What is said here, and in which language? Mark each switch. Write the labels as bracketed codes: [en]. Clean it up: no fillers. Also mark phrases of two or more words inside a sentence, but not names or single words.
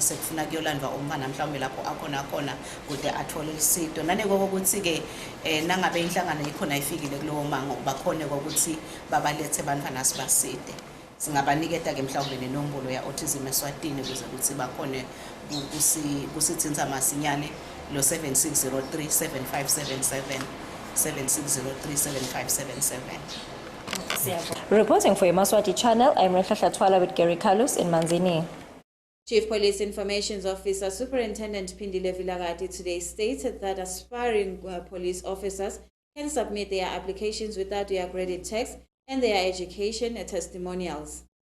[ss] sekufuna kuyolandwa umfana mhlawumbe lapho akhona kude athole isito naneke ukuthi ke nangabe inhlangano ikhona ifikile kulowo mango bakhone ukuthi babalethe bantwana sibasite singabaniketa ke mhlawumbe nenombolo ya Autism Eswatini ukuze ukuthi bakhone kusithinta masinyane lo 76037577 76037577. [en] Reporting for Yemaswati channel, I'm Rekha Twala with Gary Carlos in Manzini. Chief Police Information Officer Superintendent Pindile Vilagati today stated that aspiring police officers can submit their applications without their graded text and their education testimonials.